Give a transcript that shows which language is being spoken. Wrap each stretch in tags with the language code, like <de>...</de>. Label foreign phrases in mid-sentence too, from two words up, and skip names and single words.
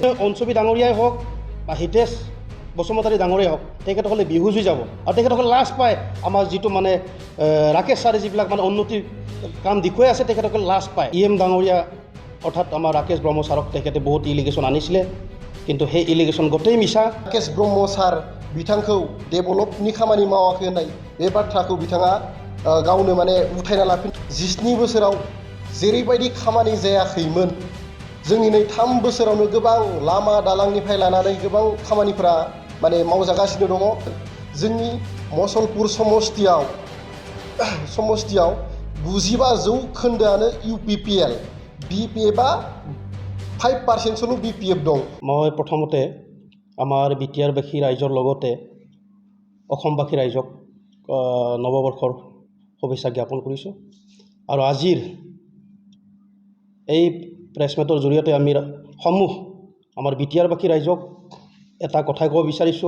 <as>অঞ্চবী ডাঙৰীয়াই হওক বা হিতেশ বসুমতাৰী ডাঙৰীয়াই হওক, তেখেতসকলে বিহুজুই যাব আৰু তেখেতসকলে লাজ পায়। আমাৰ যিটো মানে ৰাকেশ ছাৰে যিবিলাক মানে উন্নতিৰ কাম দেখুৱাই আছে, তেখেতসকলে লাজ পায়। EM ডাঙৰীয়া অৰ্থাৎ আমাৰ ৰাকেশ ব্ৰহ্ম ছাৰক তেখেতে বহুত ইলিগেশ্যন আনিছিলে, কিন্তু সেই ইলিগেশ্যন গোটেই মিছা।</as> <brx>राकेश ब्रह्म सार बिथांखौ डेभेलपनि खामानि मावाखै होननाय बे बाथ्राखौ बिथाङा गावनो माने उथायना लाफिन। 17 बोसोराव जेरैबायदि खामानि जायाखैमोन, जोंनि नै 3 बोसोरावनो गोबां लामा दालांनिफ्राय लानानै गोबां खामानिफोरा माने मावजागासिनो दङ। जोंनि मसलपुर समष्टियाव 95% UPPL, BPFआ 5%ল BPF দं।</brx> <as>মই প্ৰথমতে আমাৰ বিটিআৰবাসী ৰাইজৰ লগতে অসমবাসী ৰাইজক নৱবৰ্ষৰ শুভেচ্ছা জ্ঞাপন কৰিছোঁ। আৰু আজিৰ এই প্ৰেছমেটৰ জৰিয়তে আমি আমাৰ বিটিআৰবাসী ৰাইজক এটা কথাই ক'ব বিচাৰিছোঁ।</as>